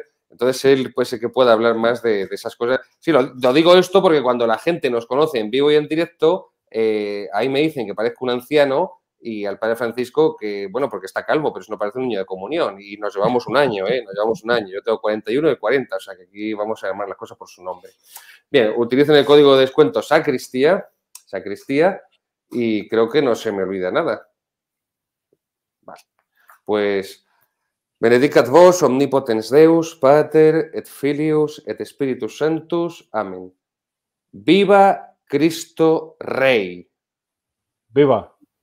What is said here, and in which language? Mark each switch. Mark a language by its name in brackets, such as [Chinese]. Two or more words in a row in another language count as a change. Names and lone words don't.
[Spanish] Entonces él puede ser que pueda hablar más de esas cosas. Sí, lo digo esto porque cuando la gente nos conoce en vivo y en directo, ahí me dicen que parezco un anciano y al padre Francisco que, bueno, porque está calvo, pero eso no parece un niño de comunión y nos llevamos un año, nos llevamos un año. Yo tengo 41 y 40, o sea que aquí vamos a llamar las cosas por su nombre. Bien, utilicen el código de descuento sacristía, y creo que no se me olvida nada. Vale, pues [Latin] benedicat vos omnipotens Deus, Pater, et Filius, et Spiritus Sanctus. [Spanish] Amén. ¡Viva Cristo Rey! ¡Viva!